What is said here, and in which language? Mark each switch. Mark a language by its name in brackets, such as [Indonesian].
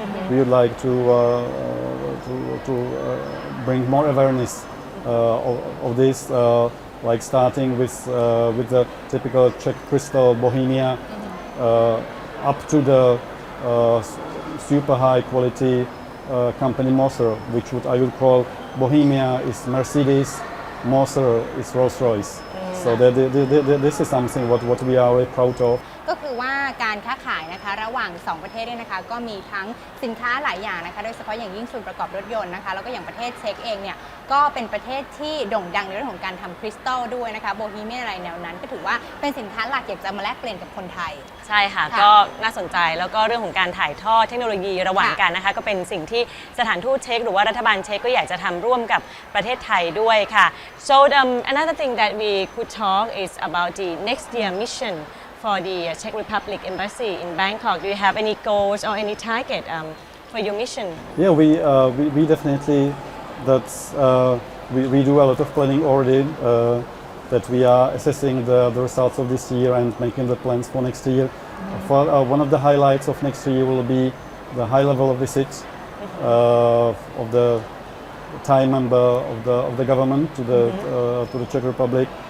[English] We would like to bring more awareness of this, like starting with the typical Czech crystal Bohemia, up to the super high quality company Moser, which I would call Bohemia is Mercedes, Moser is Rolls-Royce. So this is something what we are very proud of. [Thai] ก็คือว่าการค้าขายนะคะระหว่าง2ประเทศเนี่ยนะคะก็มีทั้งสินค้าหลายอย่างนะคะโดยเฉพาะอย่างยิ่งส่วนประกอบรถยนต์นะคะแล้วก็อย่างประเทศเช็กเองเนี่ยก็เป็นประเทศที่โด่งดังในเรื่องของการทำคริสตัลด้วยนะคะโบฮีเมียนอะไรแนวนั้นก็ถือว่าเป็นสินค้าหลักอยากจะมาแลกเปลี่ยนกับคนไทย ใช่ค่ะ ค่ะ ก็น่าสนใจแล้วก็เรื่องของการถ่ายทอดเทคโนโลยีระหว่าง ค่ะ กันนะคะก็เป็นสิ่งที่สถานทูตเช็กหรือว่ารัฐบาลเช็กก็อยากจะทำร่วมกับประเทศไทยด้วยค่ะ [English] so another thing that we could talk is about the next year mission for the Czech Republic Embassy in Bangkok. Do you have any goals or any target for your mission? Yeah, we definitely that's we do a lot of planning already. That we are assessing the results of this year and making the plans for next year. For one of the highlights of next year will be the high level of visit of the Thai member of the government to the Czech Republic.